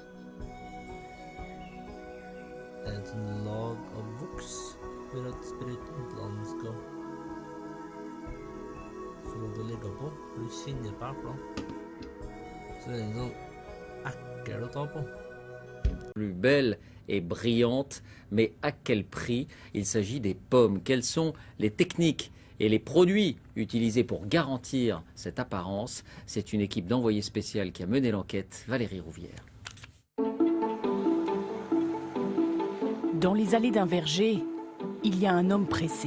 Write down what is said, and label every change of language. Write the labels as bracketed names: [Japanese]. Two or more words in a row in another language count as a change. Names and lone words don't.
[Norwegian] Er det et sånn lag av voks for at sprøytemidlene skal få lov til å ligge på? For du kjenner på eplene. Så er det en sånn ekkel å ta på. [French] Plus belle et brillante, mais à quel prix? Il s'agit des pommes. Quelles sont les techniques et les produits utilisés pour garantir cette apparence? C'est une équipe d'envoyés spéciaux qui a mené l'enquête, Valérie Rouvière. Dans les allées d'un verger, il y a un homme pressé.